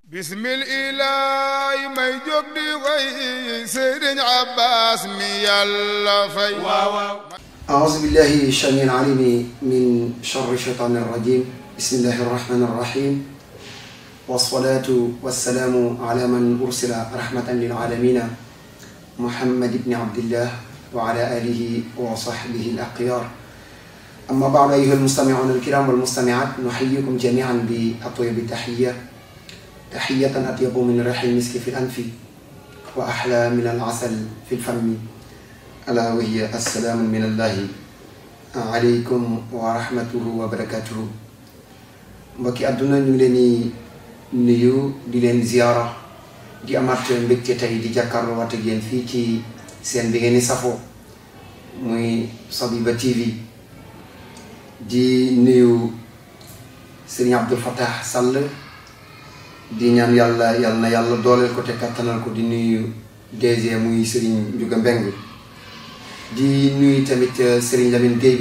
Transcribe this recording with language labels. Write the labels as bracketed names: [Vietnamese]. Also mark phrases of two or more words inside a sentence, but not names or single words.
[Arabic] بسم الله [Wolof] may jóg di way Sëriñ Abbas mi Yàlla fay [Arabic] أعوذ بالله السميع العليم من شر الشيطان الرجيم بسم الله الرحمن الرحيم والصلاة والسلام على من أرسل رحمة للعالمين محمد بن عبد الله وعلى آله وصحبه الأخيار أما بعد أيها المستمعون الكرام والمستمعات نحييكم جميعا بأطيب التحية تحية أطيب من ريح المسك في الأنف وأحلى من العسل في الفم ألا وهي السلام من الله عليكم ورحمته وبركاته [Wolof] mbokki àdduna ñu ngi leen di nuyu di leen ziyaara di amaat mbégte tey di jàkkaarloo waat ak yéen fii ci seen bi ngeen di safoo muy Sabiba TV di nuyu Serigne Abdou Fattah Sall di ñaan yàlla na yàlla dooleel ko te kattanal ko di nuyu DG muy Serigne Ndiouga Mbeng di nuyu tamit Serigne Lamine Gueye bi